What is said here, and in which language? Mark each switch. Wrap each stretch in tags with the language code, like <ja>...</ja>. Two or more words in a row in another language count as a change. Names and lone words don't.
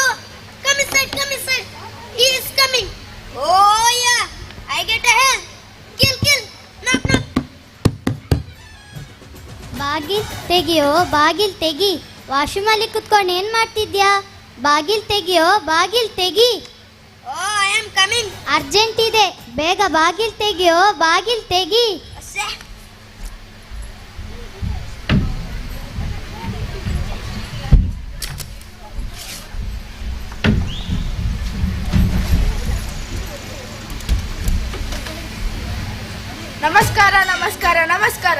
<en>Come inside, come inside. He is coming. Oh yeah. I get a health. Kill, kill. Knock, knock.</en> <kn>ಬಾಗಿಲ್ ತೆಗಿಯೋ, ಬಾಗಿಲ್ ತೆಗಿ. ವಾಶ್ರೂಮಲ್ಲಿ ಕುತ್ಕೊಂಡು ಏನ್ ಮಾಡ್ತಿದ್ಯಾ? ಬಾಗಿಲ್ ತೆಗಿಯೋ, ಬಾಗಿಲ್ ತೆಗಿ.</kn> <en>Oh, I am coming.</en> <kn>ಅರ್ಜೆಂಟ್ ಇದೆ, ಬೇಗ ಬಾಗಿಲ್ ತೆಗಿಯೋ, ಬಾಗಿಲ್ ತೆಗಿ. ನಮಸ್ಕಾರ ನಮಸ್ಕಾರ ನಮಸ್ಕಾರ.</kn>